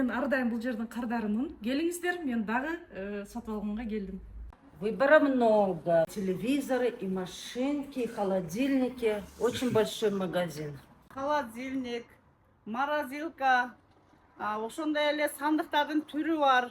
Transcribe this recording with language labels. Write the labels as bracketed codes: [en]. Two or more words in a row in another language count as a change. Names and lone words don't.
[ky] мен ар дайым бул жердин кардарымын. Келиңиздер, мен дагы сатып алганга келдим. [ru] Выбора много. Телевизоры и машинки, и холодильники. Очень большой магазин. Холодильник, [ky] морозилка, ошондой эле сандыктардын түрү бар.